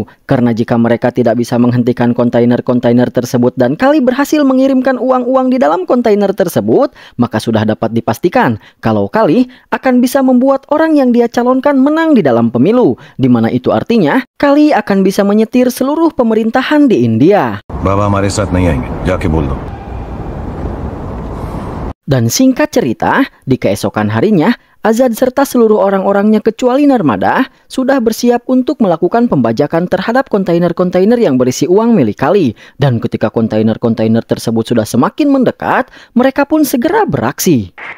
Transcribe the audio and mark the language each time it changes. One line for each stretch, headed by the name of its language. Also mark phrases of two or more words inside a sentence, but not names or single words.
Indonesian: Karena jika mereka tidak bisa menghentikan kontainer-kontainer tersebut dan Kali berhasil mengirimkan uang-uang di dalam kontainer tersebut, maka sudah dapat dipastikan kalau Kali akan bisa membuat orang yang dia calonkan menang di dalam pemilu, di mana itu artinya Kali akan bisa menyetir seluruh pemerintahan di India.
Hindi: Baba हमारे साथ नहीं आएंगे, जाके बोल दो.
Indonesian: Dan singkat cerita, di keesokan harinya, Azad serta seluruh orang-orangnya kecuali Narmada sudah bersiap untuk melakukan pembajakan terhadap kontainer-kontainer yang berisi uang milik Kali. Dan ketika kontainer-kontainer tersebut sudah semakin mendekat, mereka pun segera beraksi.